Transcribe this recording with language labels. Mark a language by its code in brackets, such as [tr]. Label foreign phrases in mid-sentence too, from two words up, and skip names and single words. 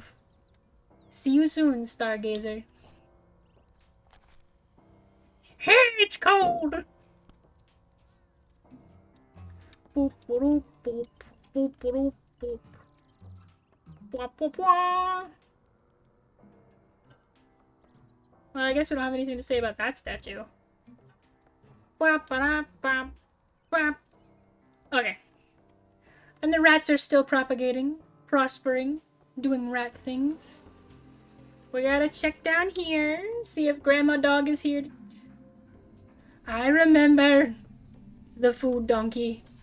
[en] See you soon, Stargazer. Hey, it's cold! Boop, boop, boop, boop, boop, boop. Bwah, bwah, bwah. Well, I guess we don't have anything to say about that statue. Bwah, ba, ba, ba. Okay. And the rats are still propagating, prospering, doing rat things. We gotta check down here, see if Grandma Dog is here. I remember the food donkey.